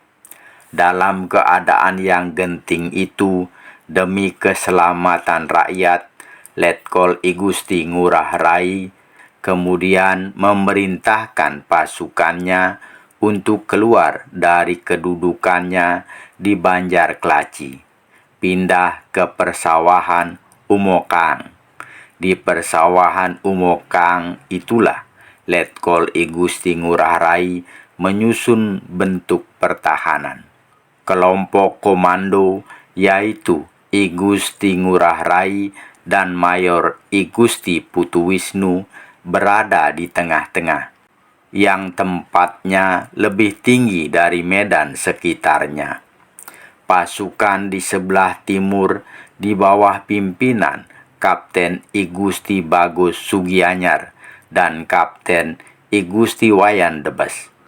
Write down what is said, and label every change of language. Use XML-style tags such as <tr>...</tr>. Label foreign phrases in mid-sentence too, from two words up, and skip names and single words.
<id>Dalam keadaan yang genting itu, demi keselamatan rakyat, Letkol I Gusti Ngurah Rai kemudian memerintahkan pasukannya untuk keluar dari kedudukannya di Banjarklaci, pindah ke persawahan Umokang. Di persawahan Umokang itulah Letkol I Gusti Ngurah Rai menyusun bentuk pertahanan. Kelompok komando yaitu I Gusti Ngurah Rai dan Mayor I Gusti Putuwisnu berada di tengah-tengah, yang tempatnya lebih tinggi dari medan sekitarnya. Pasukan di sebelah timur di bawah pimpinan Kapten I Gusti Bagus Sugianyar dan Kapten I Gusti Wayan Debes.</id>